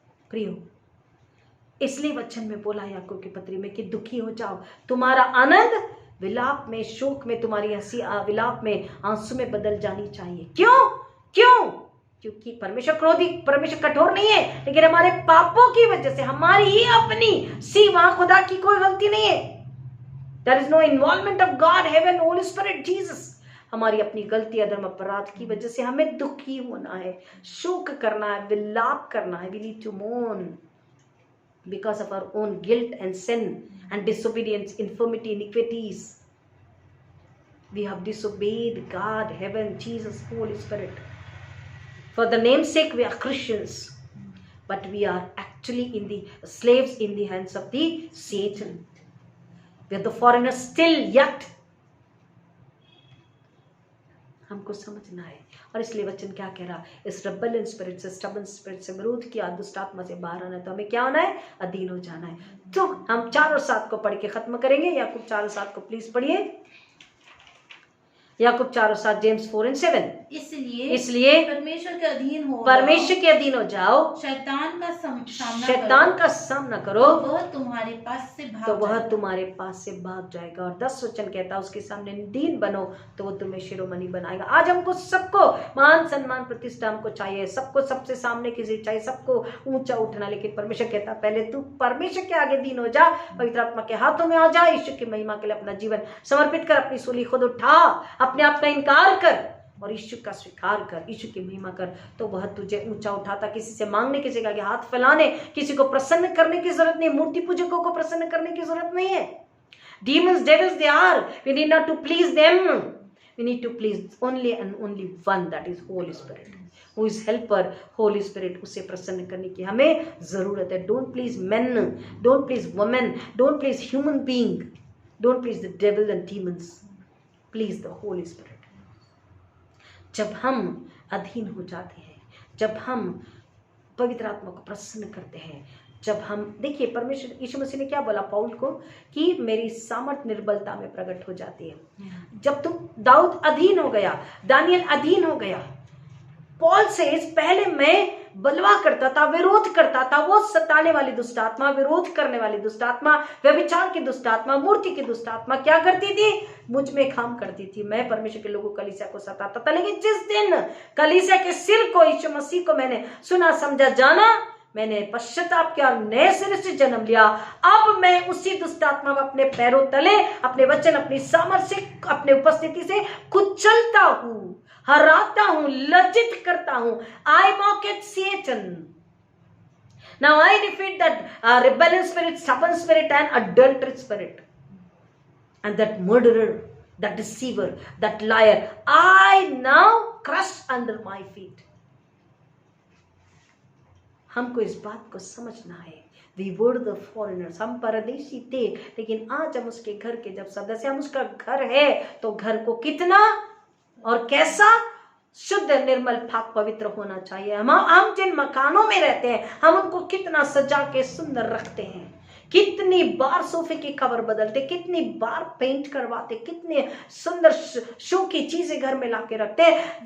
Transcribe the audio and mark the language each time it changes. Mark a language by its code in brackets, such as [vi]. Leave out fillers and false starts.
[hi] प्रियो, इसलिए वचन में बोला याकूब की पत्री में कि दुखी हो जाओ, तुम्हारा आनंद विलाप में, शोक में, तुम्हारी हंसी विलाप में, आंसू में बदल जानी चाहिए। क्यों? क्यों? क्योंकि परमेश्वर क्रोधी, परमेश्वर कठोर नहीं है, लेकिन हमारे पापों की वजह से, हमारी ही अपनी सी, वहां खुदा की कोई गलती नहीं है। [en] There is no involvement of God, heaven, Holy Spirit, Jesus. [hi] हमारी अपनी गलती, अधर्म, अपराध की वजह से हमें दुखी होना है, शोक करना है, विलाप करना है। [en] We need to mourn because of our own guilt and sin and disobedience, infirmity, iniquities. We have disobeyed God, heaven, Jesus, Holy Spirit. For the name's sake, we are Christians, but we are actually in the slaves in the hands of the Satan. We are the foreigners still yet. [hi] हमको समझना है, और इसलिए वचन क्या कह रहा? इस [en] rebellion spirit [hi] से, [en] stubborn spirit [hi] से, विरोध की दुष्ट आत्मा से बाहर आना है। तो हमें क्या होना है? अधीन हो जाना है। तो हम 4 और 7 को पढ़ के खत्म करेंगे। याकूब 4 और 7 को प्लीज पढ़िए। याकूब 4 और 7, जेम्स 4 और 7। इसलिए परमेश्वर के अधीन हो, परमेश्वर के अधीन हो जाओ, शैतान का सामना करो, वह तुम्हारे पास से भाग जाएगा। और 10 वचन कहता है उसके सामने दीन बनो तो वो तुम्हें शिरोमणि बनाएगा। आज हमको सबको मान सम्मान प्रतिष्ठा हमको चाहिए, सबको सबसे सामने की चीज चाहिए, सबको ऊंचा उठना, लेकिन परमेश्वर कहता पहले तू परमेश्वर के आगे दीन हो जा, पवित्र आत्मा के हाथों में आ जा, यीशु की महिमा के लिए अपना जीवन समर्पित कर, अपनी सूली खुद उठा, अपने आप का इनकार कर और यीशु का स्वीकार कर, यीशु की महिमा कर, तो वह तुझे ऊंचा उठाता। किसी से मांगने, किसी का हाथ फैलाने, किसी को प्रसन्न करने की जरूरत नहीं, मूर्ति पूजकों को प्रसन्न करने की जरूरत नहीं है। [en] Demons, devils, they are. We need not to please them. We need to please only and only one, that is Holy Spirit, who is helper, Holy Spirit. [hi] उसे प्रसन्न करने की हमें जरूरत है। [en] Don't please men, don't please women, don't please human being, don't please the devil and demons. Please the Holy Spirit. [hi] जब हम अधीन हो जाते हैं, जब हम पवित्र आत्मा को प्रसन्न करते हैं, जब हम देखिए परमेश्वर यीशु मसीह ने क्या बोला पौल को कि मेरी सामर्थ निर्बलता में प्रकट हो जाती है। जब तुम दाऊद अधीन हो गया, दानियल अधीन हो गया, पॉल से पहले मैं बलवा करता था, विरोध करता था, वो सताने वाली दुष्ट आत्मा, विरोध करने वाली दुष्ट आत्मा, व्यभिचार की दुष्ट आत्मा, मूर्ति की दुष्ट आत्मा क्या करती थी? मुझ में काम करती थी। मैं परमेश्वर के लोगों कलीसिया को सताता था, लेकिन जिस दिन कलीसिया के सिर को यीशु मसीह को मैंने सुना, समझा, जाना, मैंने पश्चाताप किया, नए सिरे से जन्म लिया, अब मैं उसी दुष्ट आत्मा को अपने पैरों तले, अपने वचन, अपनी सामर्थ्य से, अपने उपस्थिति से कुचलता हूं, हराता हूं, लज्जित करता हूं। [en] I mock at Satan. Now I defeat that rebellious spirit, stubborn spirit and adulterous spirit, and that murderer, that deceiver, that liar, I now crush under my feet. [hi] हमको इस बात को समझना है। [en] We were the foreigners, [hi] हम परदेशी थे, लेकिन आज हम उसके घर के जब सदस्य, हम उसका घर है, तो घर को कितना और कैसा शुद्ध, निर्मल, पाक, पवित्र होना चाहिए। हम जिन मकानों में रहते हैं, हम उनको कितना सजा के सुंदर रखते हैं, कितनी बार सोफे की कवर बदलते, कितनी बार पेंट करवाते, कितने सुंदर शो की चीजें घर में लाके रखते हैं।